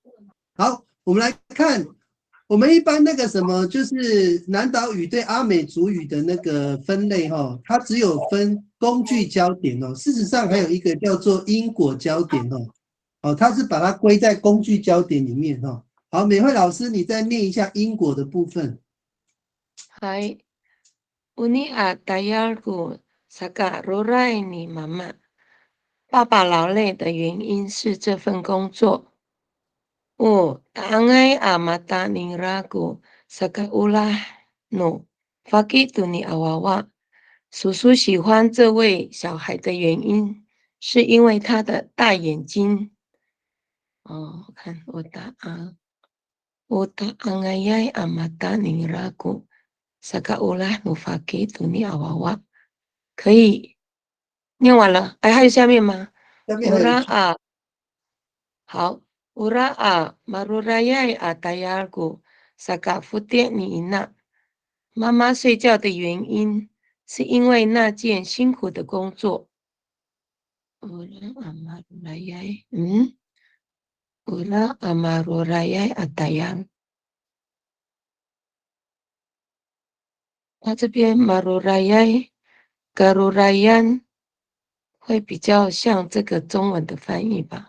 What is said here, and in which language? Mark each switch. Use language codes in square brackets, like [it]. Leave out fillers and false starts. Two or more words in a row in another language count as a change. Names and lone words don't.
[zh] 好，我们来看，我们一般那个什么，就是南岛语对阿美族语的那个分类它只有分工具焦点事实上还有一个叫做因果焦点它是把它归在工具焦点里面好，美惠老师，你再念一下因果的部分。 [ami] Hai, uni atayargu saka rorai ni mama。 [zh] 爸爸劳累的原因是这份工作。 [ami] Taangay amata ning ragu saka ulah no fakit ni awawa。 [zh] 叔叔喜欢这位小孩的原因，是因为他的大眼睛。我看我答案。 [ami] Taangay amata ning ragu。 Sakaulah nufaki tuni awawa。 [zh] 可以念完了，还有下面吗？下面还有一句 [ami] 好 marurayai atayargu sakafutie ni ina。 [zh] 妈妈睡觉的原因是因为那件辛苦的工作。 [ami] marurayai atayar。 [zh] 他这边 [ami] marurayai、garurayan [zh] 会比较像这个中文的翻译吧。